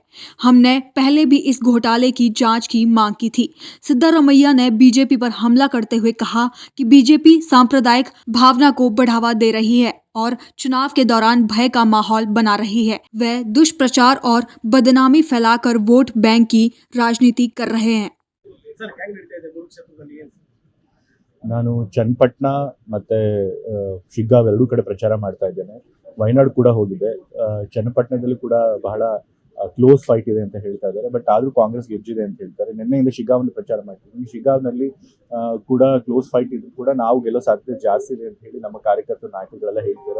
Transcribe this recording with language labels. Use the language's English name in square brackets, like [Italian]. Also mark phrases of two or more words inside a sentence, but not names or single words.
[Hindi] हमने पहले भी इस घोटाले की जांच की मांग की थी। सिद्धारमैया ने बीजेपी पर हमला करते हुए कहा कि बीजेपी सांप्रदायिक भावना को बढ़ावा दे रही है और चुनाव के दौरान भय का माहौल बना रही है। वह दुष्प्रचार और बदनामी फैलाकर वोट बैंक की राजनीति कर रहे हैं। [Kannada] ನಾನು ಚನ್ನಪಟ್ಟಣ ಮತ್ತು ಶಿಗ್ಗಾಂವ್ ಎರಡೂ ಕಡೆ ಪ್ರಚಾರ ಮಾಡ್ತಾ ಇದ್ದೇನೆ. ವಯನಾಡು ಕೂಡ ಹೋಗಿದೆ. ಚನ್ನಪಟ್ಟಣದಲ್ಲಿ ಕೂಡ ಬಹಳ [English] close fight [Kannada] ಇದೆ ಅಂತ ಹೇಳ್ತಾ ಇದ್ದಾರೆ. ಬಟ್ ಆದರೂ ಕಾಂಗ್ರೆಸ್ ಗೆದ್ದಿದೆ ಅಂತ ಹೇಳ್ತಾರೆ. ನಿನ್ನೆಯಿಂದ ಶಿಗ್ಗಾಂವಲ್ಲಿ ಪ್ರಚಾರ ಮಾಡ್ತಿದ್ದೀನಿ. ಶಿಗ್ಗಾಂವ್ನಲ್ಲಿ ಕೂಡ [English] close fight [Kannada] ಇದ್ರು ಕೂಡ ನಾವು ಗೆಲ್ಲೋ ಸಾಧ್ಯತೆ ಜಾಸ್ತಿ ಇದೆ ಅಂತ ಹೇಳಿ ನಮ್ಮ ಕಾರ್ಯಕರ್ತರು ನಾಯಕರುಗಳೆಲ್ಲ ಹೇಳ್ತಾರೆ.